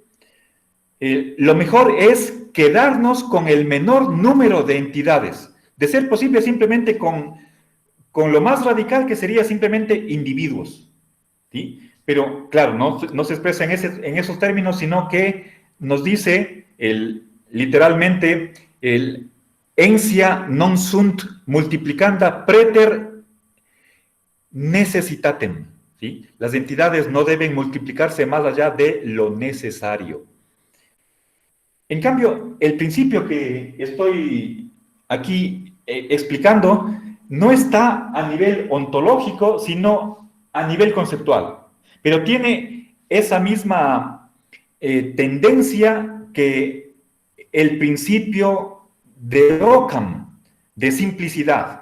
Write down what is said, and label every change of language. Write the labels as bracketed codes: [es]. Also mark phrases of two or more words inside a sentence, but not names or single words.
[es] Lo mejor es quedarnos con el menor número de entidades, de ser posible simplemente con lo más radical que sería simplemente individuos, ¿sí? Pero claro, no se expresa en esos términos, sino que nos dice literalmente el [la] ensia non sunt multiplicanda preter necessitatem, [es] ¿sí? Las entidades no deben multiplicarse más allá de lo necesario. En cambio, el principio que estoy aquí explicando no está a nivel ontológico, sino a nivel conceptual, pero tiene esa misma tendencia que el principio de Ockham, de simplicidad.